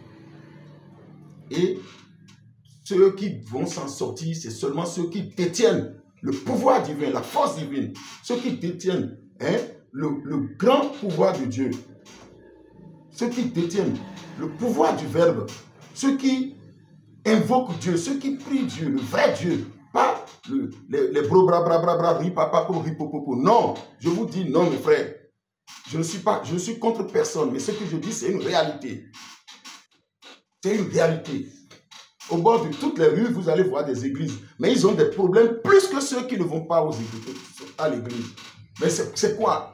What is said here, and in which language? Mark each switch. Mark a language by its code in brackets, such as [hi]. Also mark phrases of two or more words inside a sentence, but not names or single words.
[fr] Et ceux qui vont s'en sortir, c'est seulement ceux qui détiennent le pouvoir divin, la force divine. Ceux qui détiennent le grand pouvoir de Dieu. Ceux qui détiennent le pouvoir du Verbe. Ceux qui invoquent Dieu, ceux qui prient Dieu, le vrai Dieu. Pas les bro bra bra bra bra ripapa ripopopo. Non, je vous dis non mes frères. Je ne suis contre personne, mais ce que je dis c'est une réalité. C'est une réalité. Au bord de toutes les rues, vous allez voir des églises. Mais ils ont des problèmes plus que ceux qui ne vont pas aux églises, à l'église. Mais c'est quoi?